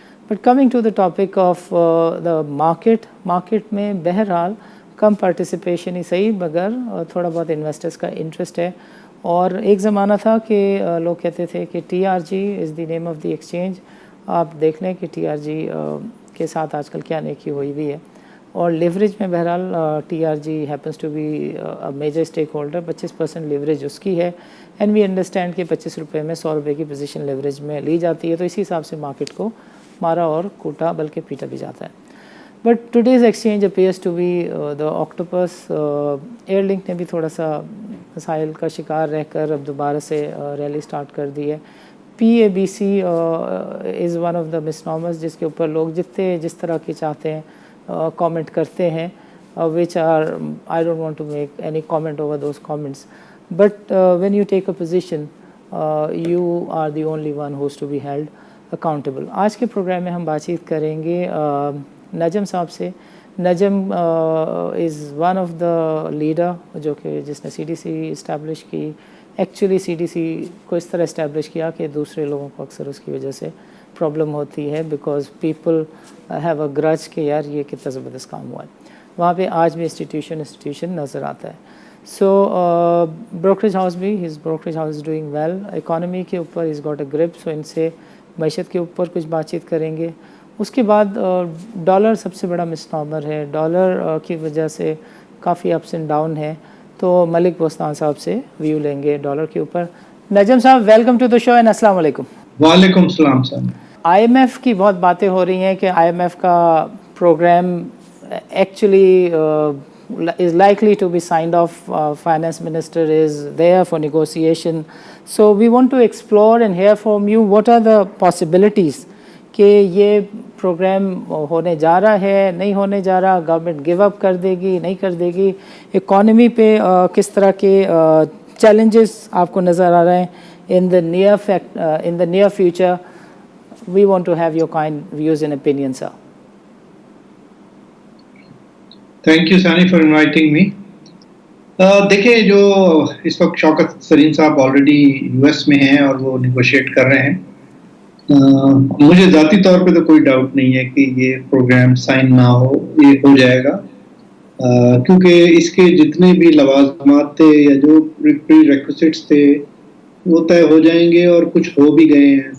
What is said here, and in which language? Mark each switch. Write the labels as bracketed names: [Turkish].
[English] But coming to the topic of the market [Urdu] میں بہرحال کم participation ہی صحیح, مگر تھوڑا بہت انویسٹرز کا انٹرسٹ ہے. اور ایک زمانہ تھا کہ لوگ کہتے تھے کہ TRG [English] Is the name of the exchange. [Urdu] آپ دیکھ لیں کہ TRG کے ساتھ آج کل کیا نیکی ہوئی بھی ہے. اور لیوریج میں بہرحال [English] TRG happens to be a major stakeholder. [Urdu] 25% leverage اس کی ہے, [English] and we understand [Urdu] کہ 25 روپے میں 100 روپے کی پوزیشن لیوریج میں لی جاتی ہے, تو اسی حساب سے مارکیٹ کو مارا اور کوٹا بلکہ پیٹا بھی جاتا ہے. [English] But today's exchange appears to be the octopus. [Urdu] Year link نے بھی تھوڑا سا مسائل کا شکار رہ کر اب دوبارہ سے ریلی سٹارٹ کر دی ہے. [English] PABC is one of the misnomers [Urdu] جس کے اوپر لوگ جس طرح کی چاہتے ہیں کامنٹ کرتے ہیں, [English] which are I don't want to make any comment over those comments, but when you take a position you are the only one who's to be held accountable. [Urdu] آج کے پروگرام میں ہم بات چیت کریں گے نجم صاحب سے. نجم [English] is one of the leader [Urdu] جو کہ جس نے CDC اسٹیبلش کی. ایکچولی CDC کو اس طرح اسٹیبلش کیا کہ دوسرے لوگوں کو اکثر اس کی وجہ سے پرابلم ہوتی ہے, [English] because people have a grudge [Urdu] کہ یار یہ کتنا زبردست کام ہوا ہے. وہاں پہ آج بھی انسٹیٹیوشن نظر آتا ہے. سو بروکریج ہاؤس بھی, [English] His brokerage house is doing well. [Urdu] Economy کے اوپر [English] is got a grip, [Urdu] سو ان سے معیشت کے اوپر کچھ بات چیت کریں گے. اس کے بعد ڈالر سب سے بڑا مسنامر ہے. ڈالر کی وجہ سے کافی اپس اینڈ ڈاؤن ہے, تو ملک بوستان صاحب سے ویو لیں گے ڈالر کے اوپر. نجم صاحب, [English] welcome to the show and [Urdu] السلام علیکم. وعلیکم السلام صاحب. IMF کی بہت باتیں ہو رہی ہیں کہ IMF کا programme actually [English] is likely to be signed off. Finance Minister is there for negotiation. So we want to explore and hear from you what are the possibilities [Urdu] کہ یہ پروگرام ہونے جا رہا ہے, نہیں ہونے جا رہا, گورنمنٹ گیو اپ کر دے گی, نہیں کر دے گی, اکانومی پہ کس طرح کے چیلنجز آپ کو نظر آ رہے ہیں [English] in the near future. We want to have your kind views and opinions, sir. Thank you, Sani, for inviting me. [Urdu] دیکھیں, جو اس وقت شوکت سرین صاحب آلریڈی US میں ہیں اور وہ نیگوشیٹ کر رہے ہیں. مجھے ذاتی طور پہ تو کوئی ڈاؤٹ نہیں ہے کہ یہ پروگرام سائن نہ ہو, یہ ہو جائے گا, کیونکہ اس کے جتنے بھی لوازمات تھے یا جو پری ریکوزٹس تھے وہ طے ہو جائیں گے, اور کچھ ہو بھی گئے ہیں.